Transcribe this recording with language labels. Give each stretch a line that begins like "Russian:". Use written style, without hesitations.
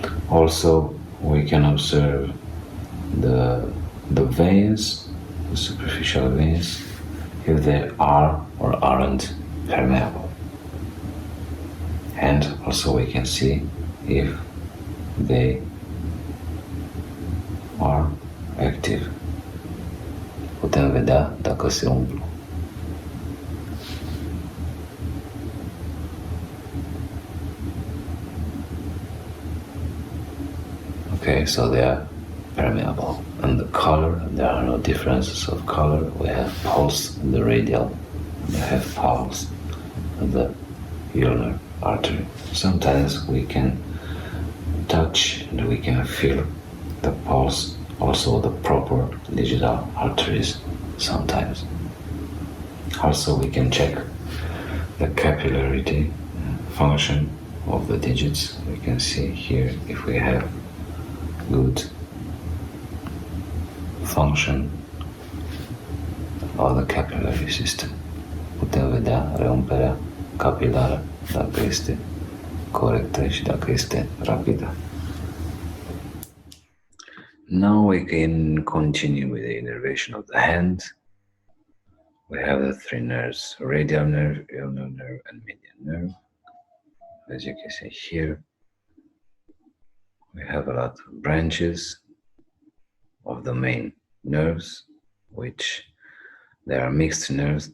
English: Also, we can observe the veins, the superficial veins, if they are or aren't permeable. And also we can see if they are active.
Romanian: Putem vedea dacă se umplu.
English: Okay, so they are permeable. And the color, there are no differences of color. We have pulse in the radial, we have pulse in the ulnar artery. Sometimes we can touch and we can feel the pulse, also the proper digital arteries sometimes. Also we can check the capillarity function of the digits. We can see here if we have good function of the capillary system.
Romanian: Putem vedea reumperea capilară dacă este corectă și dacă este rapidă.
English: Now we can continue with the innervation of the hand. We have the three nerves: radial nerve, ulnar nerve, and median nerve. As you can see here, we have a lot of branches of the main nerves, which they are mixed nerves.